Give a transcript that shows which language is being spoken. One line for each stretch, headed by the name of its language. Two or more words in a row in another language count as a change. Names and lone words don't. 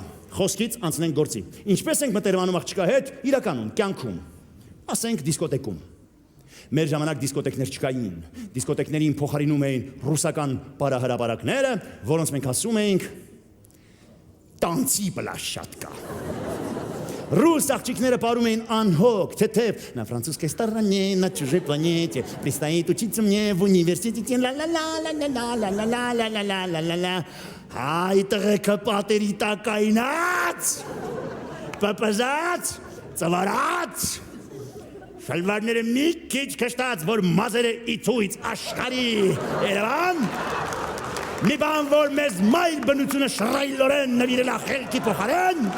Armenian: խոսքից անցնենք գործի։ Ինչպես ենք մտերմանում աղջկա հետ իրականում, կյանքում, ասենք դիսկոտեկում։ Մեր ժամանակ դիսկոտեկներ չկային, դիսկոտեկներին փոխարինում էին ռուսական պարահրապարակները, որոնց մենք ասում էինք
Russian: танцы площадка։
Armenian: Ռուս աղջիկները парում էին անհոգ, թեթև,
Russian: на французской стороне, на чужой планете, предстоит учиться мне в университете, ла-ла-ла-ла-ла-ла-ла-ла-ла-ла-ла-ла-ла-ла.
Armenian: Այ տղեկը պատերի տակայնած, պպզած, ծվարած, շալվարները մի քիչ քշտած, որ մազերը իցույց աշխարի Երևան, մի բան, որ մեզ մայր բնությունը շռայլորեն նվիրել ա խելքի փոխարեն,